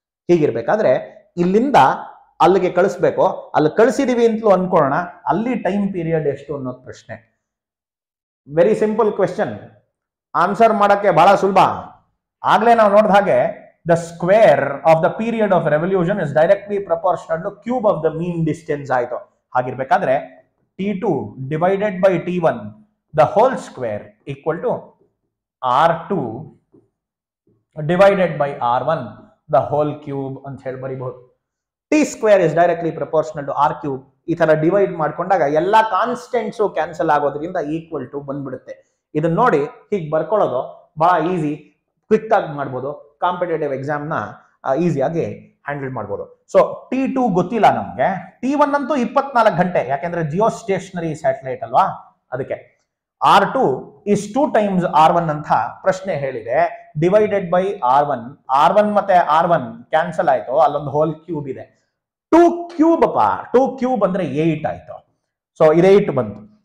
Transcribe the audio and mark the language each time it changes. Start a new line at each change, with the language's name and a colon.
Kannada: ಹೀಗಿರ್ಬೇಕಾದ್ರೆ ಇಲ್ಲಿಂದ ಅಲ್ಲಿಗೆ ಕಳಿಸ್ಬೇಕು, ಅಲ್ಲಿ ಕಳಿಸಿದೀವಿ ಅಂತಲೂ ಅನ್ಕೊಳ್ಳೋಣ. ಅಲ್ಲಿ ಟೈಮ್ ಪೀರಿಯಡ್ ಎಷ್ಟು ಅನ್ನೋದು ಪ್ರಶ್ನೆ.
English: very simple question,
Kannada: ಆನ್ಸರ್ ಮಾಡಕ್ಕೆ ಬಹಳ ಸುಲಭ. ಆಗ್ಲೇ ನಾವು ನೋಡಿದ ಹಾಗೆ
English: The square of the period of revolution is directly proportional to cube of the mean distance ಆಯ್ತು. ಹಾಗಿರ್ಬೇಕಾದ್ರೆ T2 divided by T1 the whole square equal to R2 divided by R1 the whole cube
Kannada: ಅಂತ ಹೇಳಿ ಬರೀಬಹುದು.
English: T square is directly proportional to R cube.
Kannada: ಈ ತರ divide ಮಾಡ್ಕೊಂಡಾಗ ಎಲ್ಲಾ ಕಾನ್ಸ್ಟೆಂಟ್ಸು cancel ಆಗೋದ್ರಿಂದ equal to ಬಂದ್ಬಿಡುತ್ತೆ. ಇದನ್ನ ನೋಡಿ ಹೀಗೆ ಬರ್ಕೊಳ್ಳೋದು ಬಹಳ ಈಸಿ, ಕ್ವಿಕ್ ಆಗಿ ಮಾಡ್ಬೋದು. ಕಾಂಪಿಟೇಟಿವ್ ಎಕ್ಸಾಮ್ನ ಈಸಿಯಾಗಿ ಹ್ಯಾಂಡಲ್ ಮಾಡ್ಬೋದು. ಸೊ T2 ಗೊತ್ತಿಲ್ಲ ನಮ್ಗೆ, T1 ಅಂತೂ 24 ಗಂಟೆ, ಯಾಕೆಂದ್ರೆ ಜಿಯೋ ಸ್ಟೇಷನರಿ ಸ್ಯಾಟಲೈಟ್ ಅಲ್ವಾ, ಅದಕ್ಕೆ.
English: R2 is 2 times R1
Kannada: ಅಂತ ಪ್ರಶ್ನೆ ಹೇಳಿದೆ. ಡಿವೈಡೆಡ್ ಬೈ R1 ಮತ್ತೆ R1 ಕ್ಯಾನ್ಸಲ್ ಆಯ್ತು, ಅಲ್ಲೊಂದು ಹೋಲ್ ಕ್ಯೂಬ್ ಇದೆ. 2 ಕ್ಯೂಬ್ ಅಪ್ಪ, 2 ಕ್ಯೂಬ್ ಅಂದ್ರೆ 8 ಆಯ್ತು. ಸೊ ಇದು 8 ಬಂತು.